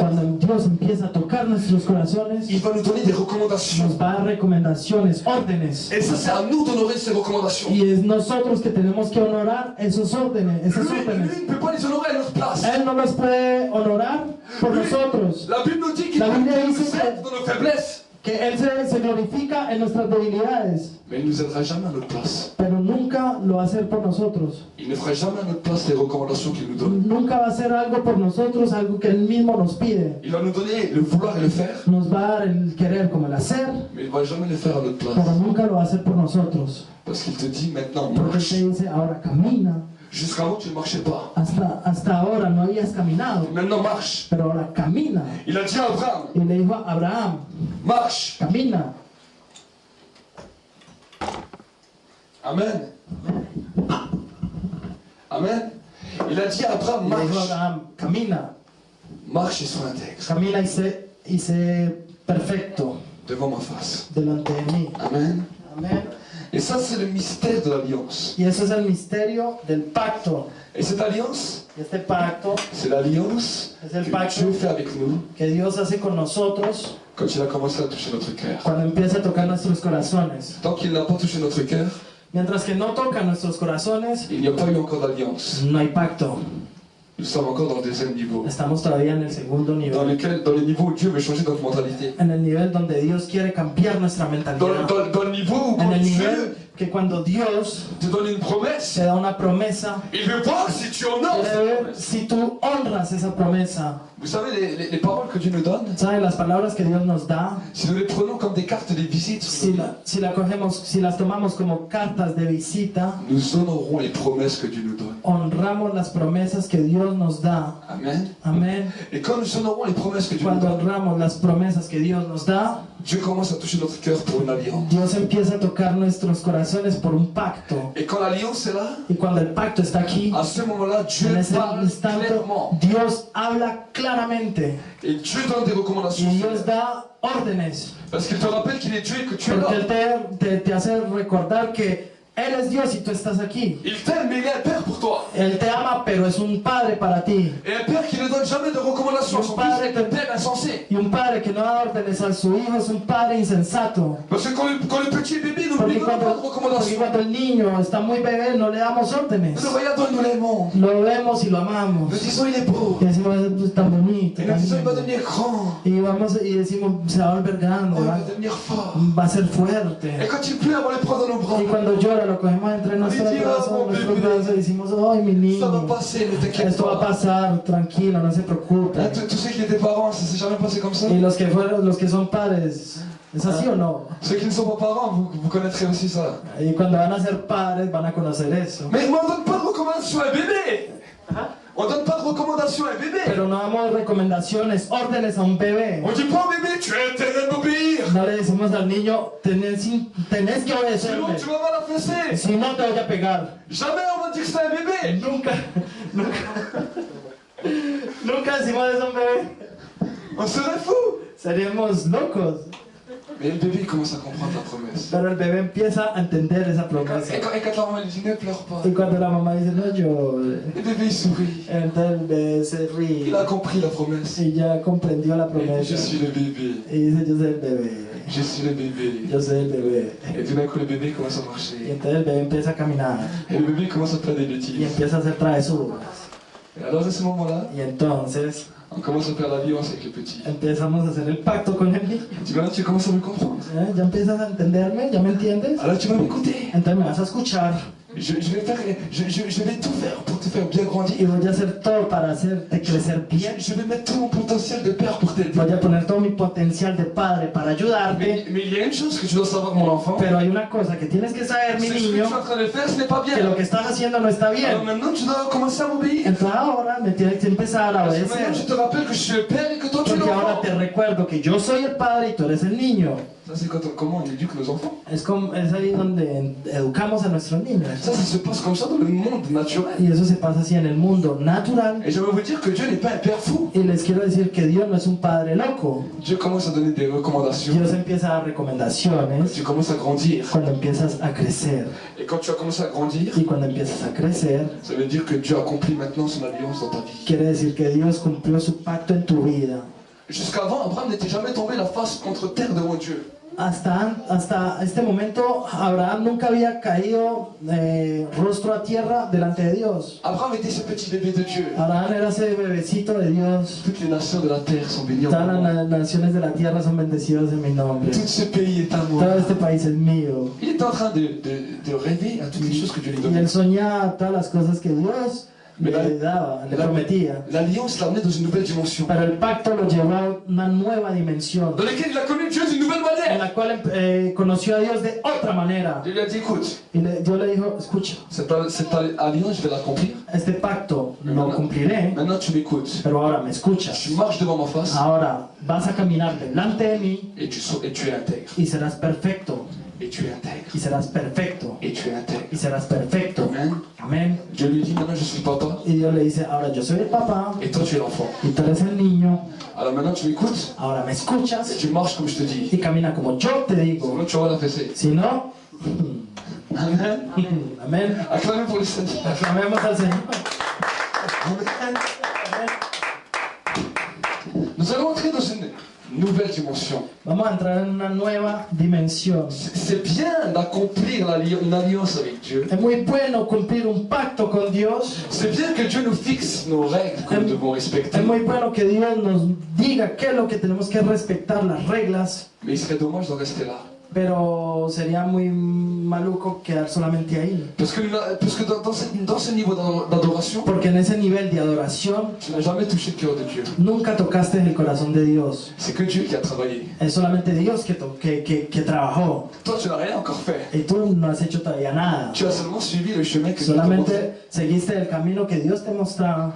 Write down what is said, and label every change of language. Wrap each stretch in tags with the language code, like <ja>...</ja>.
<es>Cuando Dios empieza a tocar nuestros corazones,</es> <fr>il va nous donner des recommandations.</fr> <es>nos va a dar recomendaciones, órdenes.</es> <fr>Et ça, c'est à nous d'honorer ces recommandations.</fr> <es>Y es nosotros que tenemos que honorar esos órdenes, esas</es> <fr>Lui</fr> <es>órdenes.</es> <fr>ne peut pas les honorer à notre place.</fr> <es>Él no los puede honorar por</es> <fr>Lui,</fr> <es>nosotros.</es> <fr>la Bible nous dit qu'il La Bible nous</fr> <es>dice que-</es> <fr>aide dans nos faiblesses.</fr> <es>Que Él se glorifica en nuestras debilidades,</es> <fr>Mais il ne nous aidera jamais à notre place.</fr> <es>pero nunca lo va a hacer por nosotros.</es> <fr>Il ne fera jamais à notre place les recommandations qu'il nous donne.</fr> <es>Nunca va a hacer algo por nosotros, algo que Él mismo nos pide.</es> <fr>Il va nous donner le vouloir et le faire,</fr> <es>Nos va a dar el querer como el hacer,</es> <fr>mais il ne va jamais le faire à notre place.</fr> <es>pero nunca lo va a hacer por nosotros.</es> <fr>Parce qu'il te dit maintenant</fr> <es>Porque</es> <fr>marche.</fr> <es>Él te dice, ahora camina.</es> <fr>Jusqu'avant tu ne marchais pas.</fr> <es>Hasta ahora no habías caminado,</es> <fr>Maintenant marche.</fr> <es>pero ahora camina.</es> <fr>Il a dit à Abraham,</fr> <es>Y le dijo a Abraham,</es> <fr>marche.</fr> <es>camina.</es> <fr>Amen. Amen. Il a dit à Abraham,</fr> <es>Y le dijo a</es> <fr>marche.</fr> <es>Abraham, camina.</es> <fr>Marche et sois intègre</fr> <es>Camina y sé perfecto</es> <fr>devant ma face.</fr> <es>delante de mí.</es> <fr>Amen.</fr> <es>Amén.</es> <fr>Et ça, c'est le mystère de l'alliance.</fr> <es>Y eso es el misterio del pacto.</es> <fr>Et cette alliance,</fr> <es>Y este pacto</es> <fr>c'est l'alliance</fr> <es>es el</es> <fr>que</fr> <es>pacto</es> <fr>Dieu fait avec nous</fr> <es>que Dios hace con nosotros</es> <fr>quand il a commencé à toucher notre cœur.</fr> <es>cuando empieza a tocar nuestros corazones.</es> <fr>Tant qu'il n'a pas touché notre cœur,</fr> <es>Mientras que no toca nuestros corazones,</es> <fr>il n'y a pas eu encore d'alliance.</fr> <es>no hay pacto.</es> <fr>Nous sommes encore dans le deuxième niveau.</fr> <es>Estamos todavía en el segundo</es> <fr>Dans</fr> <es>nivel.</es> <fr>le niveau où Dieu veut changer notre mentalité.</fr> <es>En el nivel donde Dios quiere cambiar nuestra mentalidad.</es> <fr>Dans le niveau où</fr> <es>En</es> <fr>quand</fr> <es>el</es> <fr>Dieu</fr> <es>nivel que cuando Dios</es> <fr>te donne une promesse,</fr> <es>te da una promesa,</es> <fr>il veut voir si tu honores cette</fr> <es>ver</es> <fr>promesse.</fr> <es>si tú honras esa promesa.</es> <fr>Vous savez, les paroles que Dieu nous donne,</fr> <es>¿Saben? Las palabras que Dios nos da,</es> <fr>si nous les prenons comme des cartes de visite,</fr> <es>si las tomamos como cartas de visita,</es> <fr>nous honorons les promesses que Dieu nous donne.</fr> <es>honramos las promesas que Dios nos da.</es> <fr>Amen.</fr> <es>Amén.</es> <fr>Et quand nous honorons les promesses que Dieu nous</fr> <es>Cuando</es> <fr>donne,</fr> <es>honramos las promesas que Dios nos da,</es> <fr>Dieu commence à toucher notre cœur pour une alliance.</fr> <es>Dios empieza a tocar nuestros corazones por un pacto.</es> <fr>Et quand l'alliance est là,</fr> <es>Y cuando el pacto está aquí,</es> <fr>à ce moment-là, Dieu</fr> <es>en ese</es> <fr>parle</fr> <es>instante,</es> <fr>clairement.</fr> <es>Dios habla claramente</es> <fr>Et Dieu donne des recommandations.</fr> <es>y Dios da órdenes.</es> <fr>Parce qu'il te rappelle qu'il est Dieu et que tu es</fr> <es>Porque</es> <fr>là.</fr> <es>Él te hace recordar que Él es Dios y tú estás aquí.</es> <fr>Il t'aime, mais il est un père pour toi.</fr> <es>Él te ama, pero es un padre para ti.</es> <fr>Et un père qui ne donne jamais de recommandations à son fils est un père insensé.</fr> <es>Y un padre que no da órdenes a su hijo es un padre insensato.</es> <fr>Parce que quand le petit bébé, nous ne</fr> <es>Porque</es> <fr>lui donne pas de</fr> <es>porque</es> <fr>recommandations.</fr> <es>cuando el niño está muy bebé no le damos órdenes.</es> <fr>Nous le regardons et nous l'aimons.</fr> <es>Lo vemos y lo amamos.</es> <fr>Nous disons, il est beau.</fr> <es>Y decimos, es tan bonito.</es> <fr>Et nous</fr> <es>tan</es> <fr>disons, il va</fr> <es>lindo.</es> <fr>devenir grand.</fr> <es>Y decimos, se va a volver grande,</es> <fr>Oh, il va devenir fort.</fr> <es>va a ser fuerte.</es> <fr>quand il pleure, on le prend dans nos bras.</fr> <es>Y cuando llora lo cogemos entre nuestros brazos y decimos, ay mi</es> <fr>Ça va</fr> <es>niño,</es> <fr>passer, ne t'inquiète</fr> <es>esto va a</es> <fr>pas.</fr> <es>pasar, tranquilo, no se preocupe.</es> <fr>Hein, tous ceux qui étaient parents, ça s'est jamais passé comme ça.</fr> <es>Y los que son padres, ¿es así o no?</es> <fr>Ceux qui ne sont pas parents, vous connaîtrez aussi ça.</fr> <es>Y cuando van a ser padres van a conocer eso.</es> <fr>Mais on ne donne pas de recommandations à un bébé. On ne donne pas de recommandations à un bébé.</fr> <es>Pero no damos recomendaciones, órdenes a un bebé.</es> <fr>On dit pas au bébé, tu es intérêt d'obéir.</fr> <es>No le decimos al niño, tenés que</es> <fr>Sinon,</fr> <es>obedecerme.</es> <fr>tu vas mal la fesser.</fr> <es>Si no te voy a pegar.</es> <fr>Jamais on va dire que c'est un bébé.</fr> <es>Nunca decimos eso a un bebé.</es> <fr>On serait fou.</fr> <es>Seríamos locos.</es> <fr>Mais le bébé il commence à comprendre la promesse.</fr> <es>Pero el bebé empieza a entender esa promesa.</es> <fr>Et quand la maman lui dit ne pleure pas,</fr> <es>Y cuando la mamá dice, no llores,</es> <fr>le bébé il sourit.</fr> <es>entonces el bebé se ríe.</es> <fr>Il a compris la promesse.</fr> <es>Y ya comprendió la</es> <fr>Et</fr> <es>promesa.</es> <fr>je suis le bébé.</fr> <es>Y dice, yo soy el bebé.</es> <fr>Je suis le bébé.</fr> <es>Yo soy el bebé.</es> <fr>Et tout d'un coup, le bébé commence à</fr> <es>Y</es> <fr>marcher.</fr> <es>entonces el bebé empieza a caminar.</es> <fr>Et le bébé commence à faire des</fr> <es>Y</es> <fr>bêtises.</fr> <es>empieza a hacer travesuras.</es> <fr>Et alors, à ce moment-là,</fr> <es>Y entonces</es> <fr>on commence à faire l'alliance avec le petit.</fr> <es>empezamos a hacer el pacto con el niño.</es> <fr>Maintenant, tu commences à me comprendre.</fr> <es>Ya empiezas a entenderme, ya me entiendes.</es> <fr>Alors, tu vas m'écouter.</fr> <es>Entonces me vas a escuchar.</es> <fr>Je vais tout faire pour te faire bien grandir.</fr> <es>Y voy a hacer todo para hacerte crecer bien.</es> <fr>Je vais mettre tout mon potentiel de père pour t'aider.</fr> <es>Voy a poner todo mi potencial de padre para ayudarte.</es> <fr>Mais il y a une chose que tu dois savoir, mon enfant.</fr> <es>Pero hay una cosa que tienes que saber, mi</es> <fr>C'est que ce que tu es en train de faire, ce n'est pas</fr> <es>que</es> <fr>bien.</fr> <es>lo que estás haciendo no está</es> <fr>Alors</fr> <es>bien.</es> <fr>maintenant, tu dois commencer à m'obéir.</fr> <es>Entonces ahora me tienes que empezar a</es> <fr>Parce que maintenant, je</fr> <es>obedecer.</es> <fr>te rappelle que je suis le père et que toi, tu es</fr> <es>Porque ahora</es> <fr>l'enfant.</fr> <es>te recuerdo que yo soy el padre y tú eres el niño.</es> <fr>Ça, c'est comment on éduque nos enfants.</fr> <es>Es ahí donde educamos a nuestros niños.</es> <fr>Ça se passe comme ça dans le monde naturel.</fr> <es>Y eso se pasa así en el mundo natural.</es> <fr>Et je veux vous dire que Dieu n'est pas un père fou.</fr> <es>Y les quiero decir que Dios no es un padre loco.</es> <fr>Dieu commence à donner des recommandations.</fr> <es>Dios empieza a dar recomendaciones</es> <fr>Tu commences à grandir.</fr> <es>cuando empiezas a crecer.</es> <fr>Et quand tu as commencé à grandir,</fr> <es>Y cuando empiezas a crecer,</es> <fr>ça veut dire que Dieu accomplit maintenant son alliance dans ta vie.</fr> <es>quiere decir que Dios cumplió su pacto en tu vida.</es> <fr>Jusqu'avant, Abraham n'était jamais tombé la face contre terre devant Dieu.</fr> <es>Hasta este momento, Abraham nunca había caído rostro a tierra delante de Dios.</es> <fr>Abraham était ce petit bébé de Dieu.</fr> <es>Abraham era ese bebecito de Dios.</es> <fr>Toutes les nations de la terre sont bénies en</fr> <es>Todas</es> <fr>mon nom.</fr> <es>las naciones de la tierra son bendecidas en mi nombre.</es> <fr>Tout ce pays est à moi.</fr> <es>Todo este país es mío.</es> <fr>Il est en train de rêver à toutes les choses que Dieu lui</fr> <es>Y</es> <fr>donnait.</fr> <es>él soñaba todas las cosas que Dios le daba, le prometía.</es> <fr>L'alliance l'a amené dans une nouvelle dimension.</fr> <es>Pero el pacto lo llevó a una nueva dimensión,</es> <fr>Dans laquelle il a connu Dieu d'une nouvelle</fr> <es>en</es> <fr>manière.</fr> <es>la cual conoció a Dios de otra manera.</es> <fr>Dieu lui a dit, écoute,</fr> <es>Y Dios le dijo, escucha,</es> <fr>cette alliance, je vais l'accomplir.</fr> <es>este pacto lo cumpliré,</es> <fr>Maintenant, tu m'écoutes.</fr> <es>pero ahora me escuchas.</es> <fr>Tu marches devant ma face</fr> <es>Ahora vas a caminar delante de mí</es> <fr>et tu es intègre.</fr> <es>y serás perfecto.</es> <fr>Et tu es intègre.</fr> <es>Y serás perfecto.</es> <fr>Et tu es intègre.</fr> <es>Y serás perfecto.</es> <fr>Amen.</fr> <es>Amén.</es> <fr>Dieu lui dit, maintenant je suis papa</fr> <es>Y Dios le dice, ahora yo soy el papá</es> <fr>et toi tu es l'enfant.</fr> <es>y tú eres el niño.</es> <fr>Alors maintenant tu m'écoutes</fr> <es>Ahora me</es> <fr>et</fr> <es>escuchas</es> <fr>tu marches comme je te dis.</fr> <es>y camina como yo te digo.</es> <fr>Sinon tu vas la fesser.</fr> <es>Si no,</es> <fr>Amen.</fr> <es>amén.</es> <fr>Acclamez pour le Seigneur.</fr> <es>Aclamemos al Señor.</es> <fr>Amen. Nous allons entrer dans une nouvelle dimension.</fr> <es>Vamos a entrar en una nueva dimensión.</es> <fr>C'est bien d'accomplir une alliance avec Dieu.</fr> <es>Es muy bueno cumplir un pacto con Dios.</es> <fr>C'est bien que Dieu nous fixe nos règles que nous devons respecter.</fr> <es>Es muy bueno que Dios nos diga qué es lo que tenemos que respetar, las reglas.</es> <fr>Mais il serait dommage d'en rester là.</fr> <es>Pero sería muy maluco quedar solamente ahí.</es> <fr>Parce que dans ce niveau d'adoration,</fr> <es>Porque en ese nivel de adoración</es> <fr>tu n'as jamais touché le cœur de Dieu.</fr> <es>nunca tocaste el corazón de Dios.</es> <fr>C'est que Dieu qui a travaillé.</fr> <es>Es solamente Dios que trabajó.</es> <fr>Toi, tu n'as rien encore fait.</fr> <es>Y tú no has hecho todavía nada.</es> <fr>Tu as seulement suivi le chemin que Dieu t'a montré.</fr> <es>Solamente seguiste el camino que Dios te mostraba.</es>